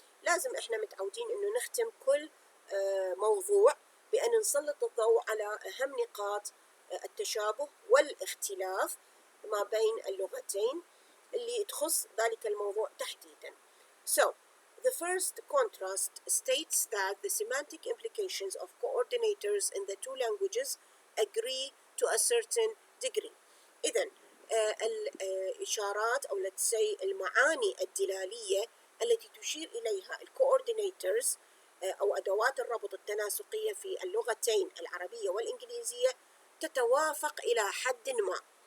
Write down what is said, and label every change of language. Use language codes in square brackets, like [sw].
[ar] لازم احنا متعودين انه نختم كل موضوع بأن نسلط الضوء على أهم نقاط التشابه والاختلاف ما بين اللغتين اللي تخص ذلك الموضوع تحديدا. [en] So, the first contrast states that the semantic implications of coordinators in the two languages agree to a certain degree. [ar] إذن الإشارات أو [en] let's say [ar] المعاني الدلالية التي تشير إليها الcoordinators أو أدوات الربط التناسقية في اللغتين العربية والإنجليزية تتوافق إلى حد ما.